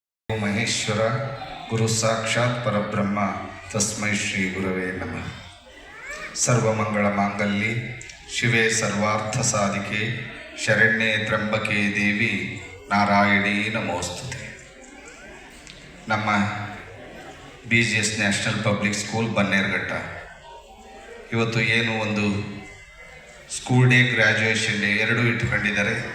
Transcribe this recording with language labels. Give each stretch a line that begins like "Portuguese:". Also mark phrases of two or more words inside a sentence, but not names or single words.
Sanskrit: ಮಹೇಶ್ವರ ಗುರು ಸಾಕ್ಷಾತ್ ಪರಬ್ರಹ್ಮ ತಸ್ಮೈ ಶ್ರೀ ಗುರವೇ ನಮಃ. ಸರ್ವಮಂಗಳ ಮಾಂಗಲ್ಯೆ ಶಿವೆ ಸರ್ವಾರ್ಥ ಸಾಧಿಕೆ ಶರಣ್ಯೇ ತ್ರ್ಯಂಬಕೆ ದೇವಿ ನಾರಾಯಣೀ ನಮೋಸ್ತುತೆ.
Kannada: ನಮ್ಮ BGS ನ್ಯಾಷನಲ್ ಪಬ್ಲಿಕ್ ಸ್ಕೂಲ್ ಬನ್ನೇರುಘಟ್ಟ ಇವತ್ತು ಏನು ಒಂದು
English: school day, graduation day
Kannada: ಎರಡೂ ಇಟ್ಕೊಂಡಿದ್ದಾರೆ.